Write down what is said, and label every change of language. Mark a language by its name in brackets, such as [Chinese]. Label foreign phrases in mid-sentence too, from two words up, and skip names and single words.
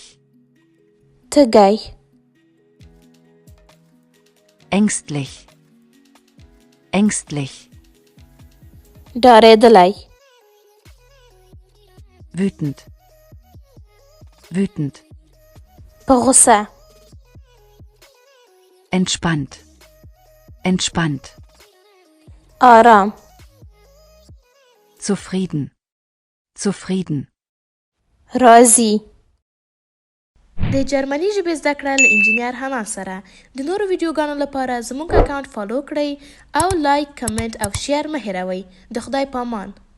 [Pashto] تږی [German] ängstlich ängstlich [Pashto] ډارېدلی [German] wütend wütend [Pashto] په غوسه [German] entspannt entspannt [Pashto] آرام [German] zufrieden zufrieden [Pashto] راضي د جرمني ژبې زده کړه له انجینر حنا سره. د نورو ویډیوګانو لپاره زموږ اکاونټ فالو کړئ او لایک کمنټ او شیر مه هیروئ. د خدای پامان.